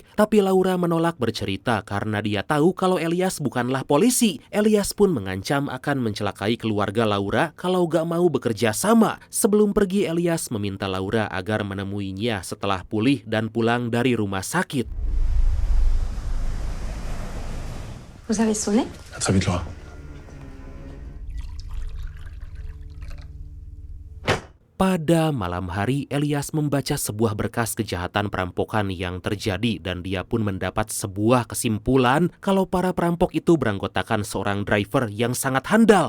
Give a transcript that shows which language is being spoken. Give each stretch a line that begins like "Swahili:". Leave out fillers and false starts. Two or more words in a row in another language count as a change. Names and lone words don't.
Indonesian: Tapi Laura menolak bercerita karena dia tahu kalau Elias bukanlah polisi. Elias pun mengancam akan mencelakai keluarga Laura kalau gak mau bekerja sama. Sebelum pergi, Elias meminta Laura agar menemuinya setelah pulih dan pulang dari rumah sakit.
French: Vous avez sonné? À très vite, Laura.
Indonesian: Pada malam hari, Elias membaca sebuah berkas kejahatan perampokan yang terjadi dan dia pun mendapat sebuah kesimpulan kalau para perampok itu beranggotakan seorang driver yang sangat handal.